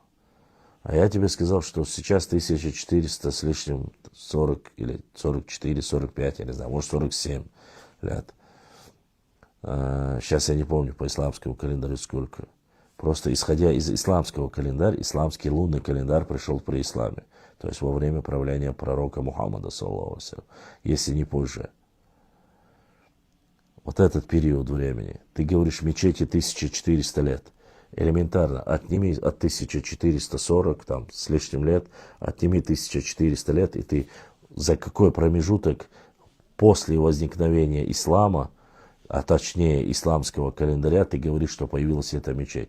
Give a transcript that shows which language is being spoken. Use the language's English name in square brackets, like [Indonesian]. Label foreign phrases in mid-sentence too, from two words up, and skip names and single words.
[Russian] А я тебе сказал, что сейчас 1400 с лишним 40 или 44, 45, я не знаю, может 47 лет. Сейчас я не помню по исламскому календарю сколько. Просто исходя из исламского календаря, исламский лунный календарь пришел при исламе. То есть во время правления пророка Мухаммада, [Arabic] صلى الله عليه وسلم, [Russian] если не позже. Вот этот период времени. Ты говоришь, мечети 1400 лет. Элементарно, отними от 1440 там, с лишним лет, отними 1400 лет, и ты за какой промежуток после возникновения ислама, а точнее исламского календаря, ты говоришь, что появилась эта мечеть.